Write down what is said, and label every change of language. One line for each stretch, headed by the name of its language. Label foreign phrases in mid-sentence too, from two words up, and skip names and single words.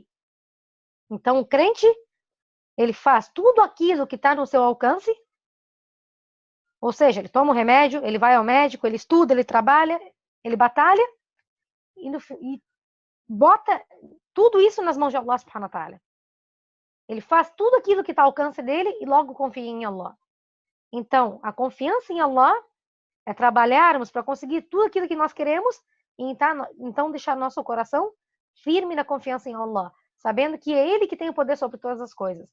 Portuguese: Então, o crente, ele faz tudo aquilo que está no seu alcance, ou seja, ele toma o remédio, ele vai ao médico, ele estuda, ele trabalha, ele batalha e bota tudo isso nas mãos de
Arabic: الله سبحانه وتعالى.
Portuguese: Ele faz tudo aquilo que está ao alcance dele e logo confia em Allah. Então, a confiança em Allah é trabalharmos para conseguir tudo aquilo que nós queremos e então deixar nosso coração firme na confiança em Allah, sabendo que é Ele que tem o poder sobre todas as coisas.